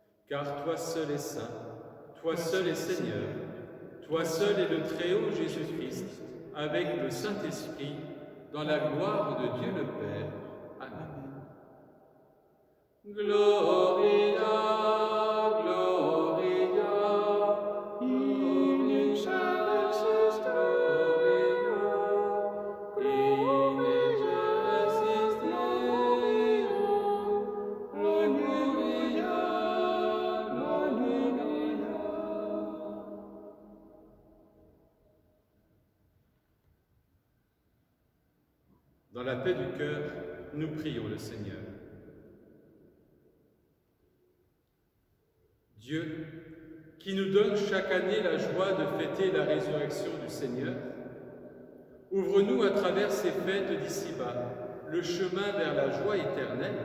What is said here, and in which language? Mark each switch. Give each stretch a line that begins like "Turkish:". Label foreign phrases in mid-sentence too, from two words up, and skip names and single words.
French: car toi seul es saint, toi seul es Seigneur, toi seul est le Très-Haut Jésus-Christ, avec le Saint-Esprit, dans la gloire de Dieu le Père.
Latin: Amen. Gloria, Gloria, In excelsis Deo, in excelsis Deo, Gloria, Gloria.
French: Dans la paix du cœur, nous prions le Seigneur. Dieu, qui nous donne chaque année la joie de fêter la résurrection du Seigneur, ouvre-nous à travers ces fêtes d'ici-bas le chemin vers la joie éternelle.